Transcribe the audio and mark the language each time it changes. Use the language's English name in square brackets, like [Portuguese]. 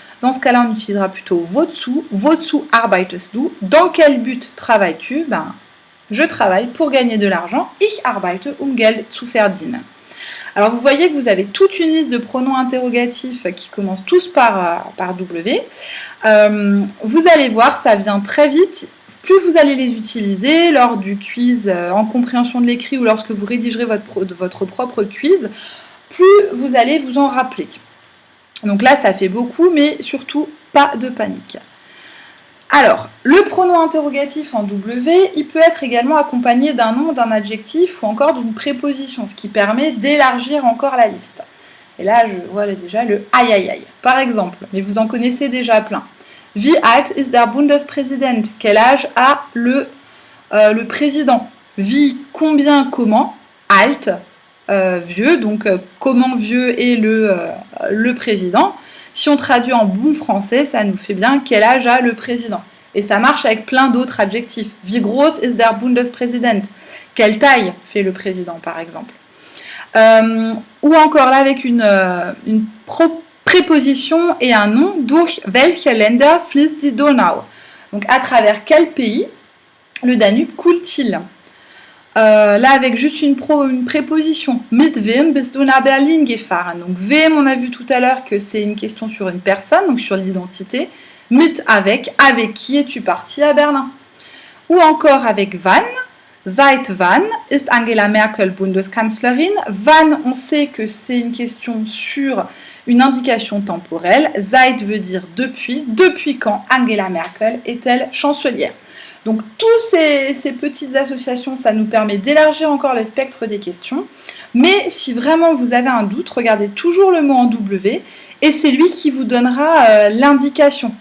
[French] Dans ce cas-là, on utilisera plutôt [German] wozu arbeitest du? [French] Dans quel but travailles-tu? Je travaille pour gagner de l'argent. [German] Ich arbeite, Geld zu verdienen. [French] Alors vous voyez que vous avez toute une liste de pronoms interrogatifs qui commencent tous par W. Vous allez voir, ça vient très vite. Plus vous allez les utiliser lors du quiz en compréhension de l'écrit ou lorsque vous rédigerez votre propre quiz, plus vous allez vous en rappeler. Donc là, ça fait beaucoup, mais surtout, pas de panique. Alors, le pronom interrogatif en W, il peut être également accompagné d'un nom, d'un adjectif ou encore d'une préposition, ce qui permet d'élargir encore la liste. Et là, je vois déjà le aïe aïe aïe. Par exemple, mais vous en connaissez déjà plein. [German] Wie alt ist der Bundespräsident? [French] Quel âge a le président? Wie, combien, comment? Alt, vieux, donc comment vieux est le président? Si on traduit en bon français, ça nous fait bien quel âge a le président. Et ça marche avec plein d'autres adjectifs. [German] Wie groß ist der Bundespräsident? [French] Quelle taille fait le président, par exemple? Ou encore là avec une préposition et un nom. [German] Durch welche Länder fließt die Donau? [French] Donc à travers quel pays le Danube coule-t-il? Là avec juste une préposition. [German] Mit wem bist du nach Berlin gefahren? [French] Donc wem, on a vu tout à l'heure que c'est une question sur une personne, donc sur l'identité. Mit avec qui es-tu parti à Berlin? Ou encore avec wann. [German] Seit wann ist Angela Merkel Bundeskanzlerin? [French] Wann, on sait que c'est une question sur une indication temporelle. Seit veut dire depuis. Depuis quand Angela Merkel est-elle chancelière? Donc, toutes ces petites associations, ça nous permet d'élargir encore le spectre des questions. Mais si vraiment vous avez un doute, regardez toujours le mot en W et c'est lui qui vous donnera l'indication.